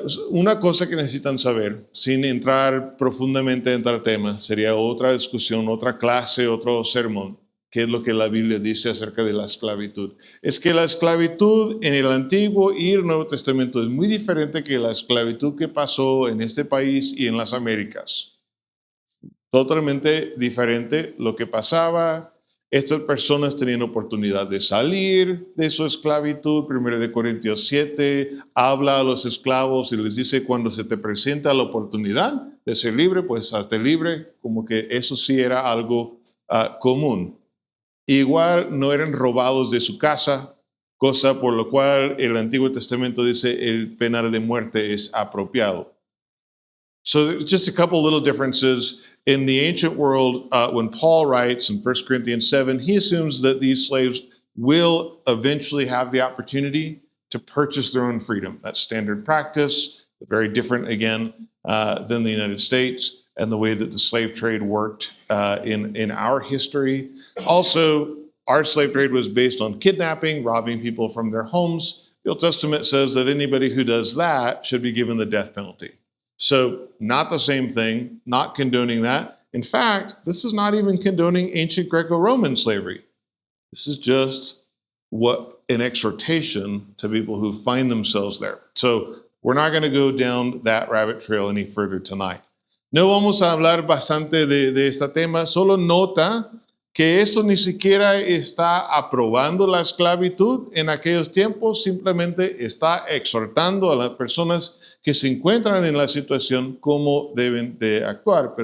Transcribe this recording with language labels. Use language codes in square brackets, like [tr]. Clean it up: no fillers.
[es] Una cosa que necesitan saber, sin entrar profundamente en el tema, sería otra discusión, otra clase, otro sermón, qué es lo que la Biblia dice acerca de la esclavitud. Es que la esclavitud en el Antiguo y el Nuevo Testamento es muy diferente que la esclavitud que pasó en este país y en las Américas. Totalmente diferente lo que pasaba. Estas personas tenían oportunidad de salir de su esclavitud. 1 Corintios 7 habla a los esclavos y les dice, cuando se te presenta la oportunidad de ser libre, pues hazte libre. Como que eso sí era algo común. Igual no eran robados de su casa, cosa por lo cual el Antiguo Testamento dice el pena de muerte es apropiado. [en] So just a couple little differences. In the ancient world, when Paul writes in 1 Corinthians 7, he assumes that these slaves will eventually have the opportunity to purchase their own freedom. That's standard practice, very different again than the United States and the way that the slave trade worked in our history. Also, our slave trade was based on kidnapping, robbing people from their homes. The Old Testament says that anybody who does that should be given the death penalty. So not the same thing, not condoning that. In fact, this is not even condoning ancient Greco-Roman slavery. This is just an exhortation to people who find themselves there. So we're not going to go down that rabbit trail any further tonight. [es] No vamos a hablar bastante de este tema, solo nota que eso ni siquiera está aprobando la esclavitud en aquellos tiempos, simplemente está exhortando a las personas que se encuentran en la situación cómo deben de actuar.